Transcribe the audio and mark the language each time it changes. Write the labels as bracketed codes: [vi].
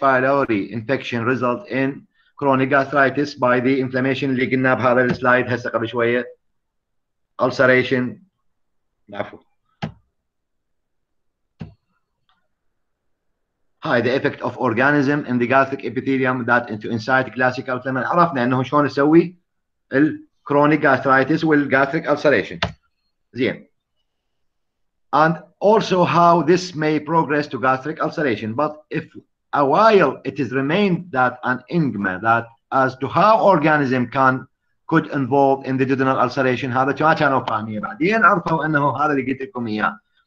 [en] pylori infection results in chronic gastritis by the inflammation [ar] اللي قلنا بهذا السلايد هسه قبل شوية. [en] ulceration. [ar] عفوا. [en] هاي the effect of organism in the gastric epithelium that to incite classical inflammation. [ar] عرفنا انه شلون نسوي الكرونيك gastritis والgastric ulceration. زين. [en] And also how this may progress to gastric ulceration. But if a while it is remained that an enigma that as to how organism could involve in the duodenal ulceration, [ar] هذا ما كانوا فاهمين. بعدين عرفوا انه هذا اللي قلت لكم اياه.